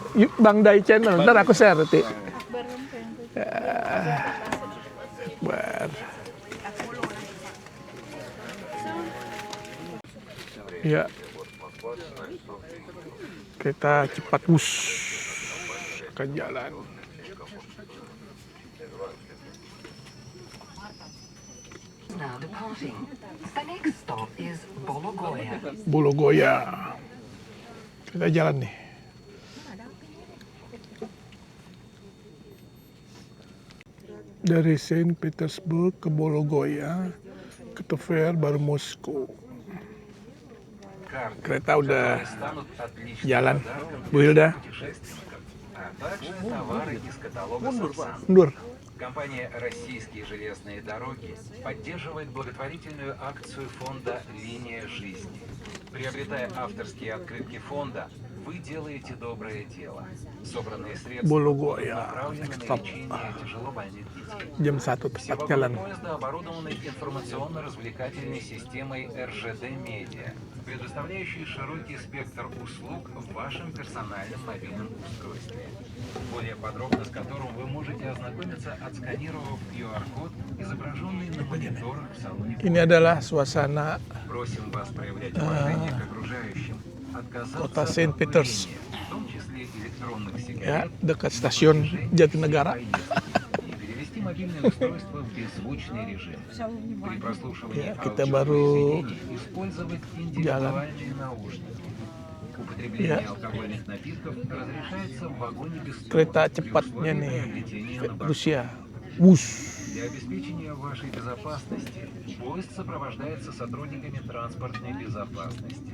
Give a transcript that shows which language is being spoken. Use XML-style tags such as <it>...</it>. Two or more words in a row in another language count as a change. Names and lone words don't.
<id>Bang Dai Channel, ntar aku share nanti. Akbar. Ya. Kereta cepat ke jalan.</id> <en>Now departing. The next stop is Bologoya.</en> <id>Bologoya. Kita jalan nih. Dari Saint Petersburg ke Bologoya, ke Tver, baru Moskow. Kereta udah jalan. Bu Hilda. Mundur.</id> <ru>Компания «Российские железные дороги» поддерживает благотворительную акцию фонда «Линия жизни». Приобретая авторские открытки фонда, вы делаете доброе дело. Собранные средства</ru> <en>Bologoya,</en> <ru>направлены</ru> <en>next</en> <ru>на</ru> <en>stop.</en> <ru>лечение тяжелобольных детей.</ru> <id>Jam 1</id> <ru>Все</ru> <id>tepat jalan.</id> <ru>вагоны поезда оборудованы информационно-развлекательной системой РЖД Медиа, предоставляющей широкий спектр услуг в вашем персональном мобильном устройстве, более подробно с которым вы можете ознакомиться, отсканировав QR-код, изображенный на мониторах в салоне.</ru> <id>Ini adalah suasana</id> <ru>Просим вас проявлять уважение к окружающим, отказаться</ru> <id>Kota</id> <ru>от</ru> <id>Saint Peters.</id> <ru>курения, в том числе электронных</ru> <id>ya</id> <ru>сигарет,</ru> <id>dekat stasiun Jatinegara.</id> <ru>и перевести мобильное устройство в беззвучный режим. При прослушивании</ru> <id>Ya, kita baru</id> <ru>аудиопроизведений использовать индивидуальные наушники. Употребление</ru> <id>Ya.</id> <ru>алкогольных напитков разрешается в вагоне без стула</ru> <id>Kereta</id> <ru>при</ru> <id>cepatnya</id> <ru>условии</ru> <id>nih</id> <ru>приобретения на борту.</ru> <id>Rusia. Wus.</id> <ru>Для обеспечения вашей безопасности поезд сопровождается сотрудниками транспортной безопасности.</ru>